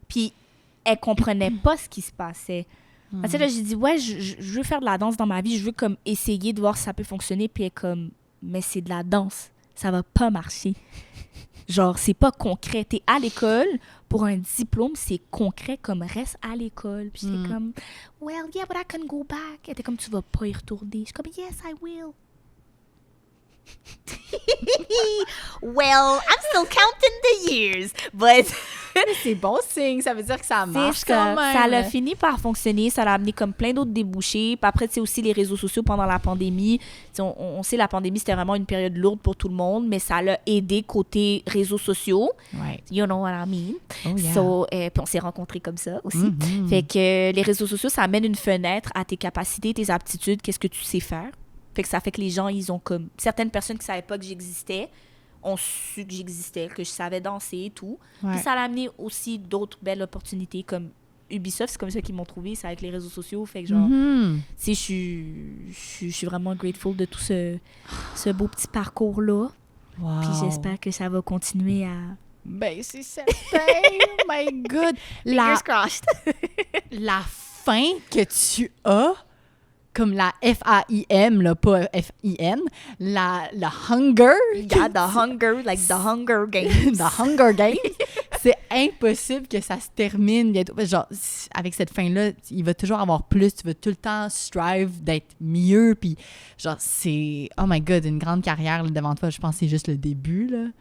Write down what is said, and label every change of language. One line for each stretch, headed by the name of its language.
French: Puis elle comprenait pas ce qui se passait. Tu sais, là, j'ai dit, ouais, je veux faire de la danse dans ma vie. Je veux comme essayer de voir si ça peut fonctionner. Puis elle est comme, mais c'est de la danse. Ça va pas marcher. Genre, c'est pas concret. T'es à l'école pour un diplôme, c'est concret comme reste à l'école. Puis j'étais comme,
English: well, yeah, but I can go back. Elle était comme, tu vas pas y retourner.
French: Je suis comme,
English: yes, I will. Well, I'm still counting the years, but
French: C'est bon signe, ça veut dire que ça marche c'est quand ça. même. Ça l'a fini par fonctionner, ça l'a amené comme plein d'autres débouchés. Puis après, tu sais, aussi les réseaux sociaux pendant la pandémie. Tu sais, on sait la pandémie, c'était vraiment une période lourde pour tout le monde, mais ça l'a aidé côté réseaux sociaux. Ouais.
English: You know what I mean? Oh, yeah.
French: So, puis on s'est rencontrés comme ça aussi. Fait que les réseaux sociaux, ça amène une fenêtre à tes capacités, tes aptitudes, qu'est-ce que tu sais faire. Fait que ça fait que les gens, ils ont comme... Certaines personnes qui ne savaient pas que j'existais ont su que j'existais, que je savais danser et tout. Ouais. Puis ça a amené aussi d'autres belles opportunités comme Ubisoft, c'est comme ça qu'ils m'ont trouvé, c'est avec les réseaux sociaux. Fait que genre, tu sais, je suis vraiment grateful de tout ce beau petit parcours-là. Wow. Puis j'espère que ça va continuer à... Ben, c'est certain!
English: Oh my God! Fingers crossed! La faim que tu as, comme la F-A-I-M, là, pas F-I-N, la hunger. Yeah, the hunger, like the Hunger Games. The Hunger Games.
French: C'est impossible que ça se termine bientôt. Genre, avec cette fin-là, il va toujours avoir plus. Tu vas tout le temps strive d'être mieux. Puis, genre, c'est...
English: Oh my God,
French: une grande carrière là, devant toi. Je pense que c'est juste le début, là.